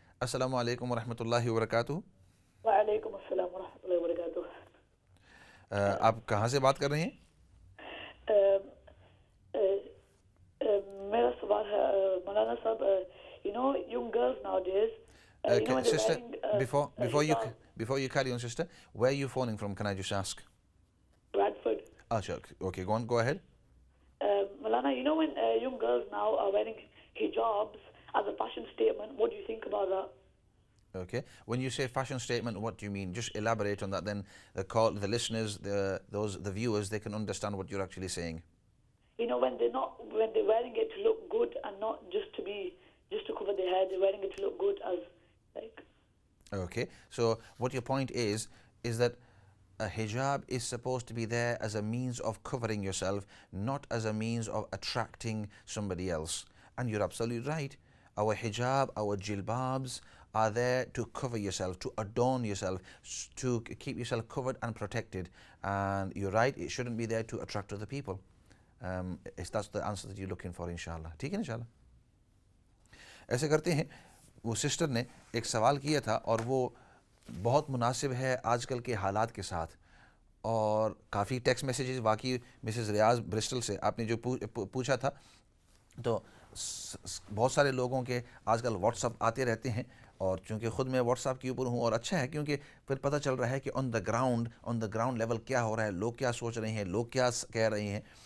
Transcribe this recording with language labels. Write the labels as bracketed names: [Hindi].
[Urdu] السلام علیکم ورحمۃ اللہ وبرکاتہ. وعلیکم السلام ورحمۃ اللہ وبرکاتہ. آپ کہاں سے بات کر رہے ہیں؟ میرا سوال ہے مولانا صاحب, [English] young girls nowadays, sister, before you carry on sister, where are you phoning from, can I just ask? Bradford. Okay, go ahead. Moulana, when young girls now are wearing hijabs as a fashion statement, what do you think about that? Okay, when you say fashion statement, what do you mean? Just elaborate on that, then the listeners, the viewers, they can understand what you're actually saying. When they're wearing it to look good and not just to cover their head, they're wearing it to look good as like. Okay, so what your point is that a hijab is supposed to be there as a means of covering yourself, not as a means of attracting somebody else. And you're absolutely right. Our hijab, our jilbabs, are there to cover yourself, to adorn yourself, to keep yourself covered and protected. And you're right, it shouldn't be there to attract other people. That's the answer that you're looking for, inshallah. [Urdu] ٹھیک ہے انشاءاللہ. ایسے کرتے ہیں. وہ sister نے ایک سوال کیا تھا اور وہ بہت مناسب ہے آج کل کے حالات کے ساتھ, اور کافی ٹیکسٹ میسیجز واقعی مسز ریاض برسٹل سے آپ نے جو پوچھا تھا, تو بہت سارے لوگوں کے آج کل واٹس اپ آتے رہتے ہیں, اور چونکہ خود میں واٹس اپ کے اوپر ہوں, اور اچھا ہے کیونکہ پھر پتہ چل رہا ہے کہ [English] on the ground level [Urdu] کیا ہو رہا ہے, لوگ کیا سوچ رہے ہیں, لوگ کیا کہہ رہے ہیں.